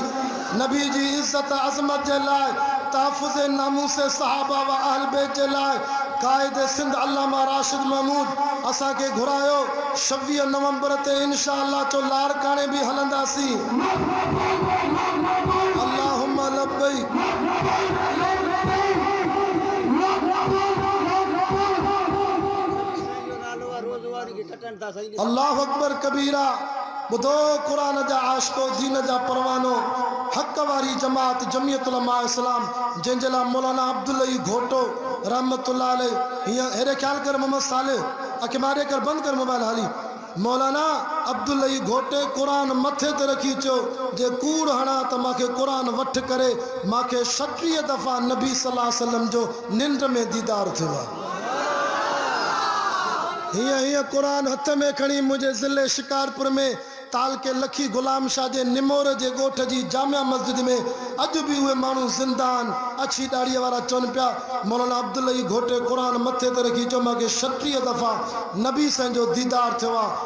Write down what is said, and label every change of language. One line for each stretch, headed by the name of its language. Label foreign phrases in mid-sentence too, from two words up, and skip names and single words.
Sindhi: नबी जी इज़्ज़त अज़मत जे लाइ, तहफ़ुज़ नामूस सहाबा व अहल बैत जे लाइ क़ाइद सिंध अल्लामा राशिद महमूद असांखे घुरायो। 26 नवंबर ते इंशाअल्लाह चो लारकाणे बि हलंदासीं।
Arabic: اللهم لبيك. الله أكبر كبيرا.
Sindhi: ॿुधो क़ुरान जा आशिको, दीन जा परवानो, हक़ वारी जमात जमीयत उलमा इस्लाम, जंहिंजे लाइ मौलाना अब्दुल्ला घोटो
Arabic: رحمة الله عليه
Sindhi: हीअं हेॾे ख़्याल कर मोहम्मद साले अखे मारे कर बंदि कर मोबाइल हाली। मौलाना अब्दुल्ला घोटे क़ुरान मथे ते रखी चयो जे कूड़ हणा त मूंखे क़ुरान वठ करे मूंखे 36 दफ़ा नबी
Arabic: صلى الله عليه وسلم
Sindhi: जो निंड में दीदार थियो आहे। हीअं क़ुरान हथ में खणी मुंहिंजे ज़िले शिकारपुर में ताल के लखी गुलाम शाह जे निमोर जे ॻोठ जी जामिया मस्जिद में अॼु बि उहे माण्हू ज़िंदान अछी ॾाड़ीअ वारा चवनि पिया मौलाना अब्दुल्ला घोटे क़ुरान मथे ते रखी चयो मूंखे 36 दफ़ा नबी साईं जो दीदार थियो आहे।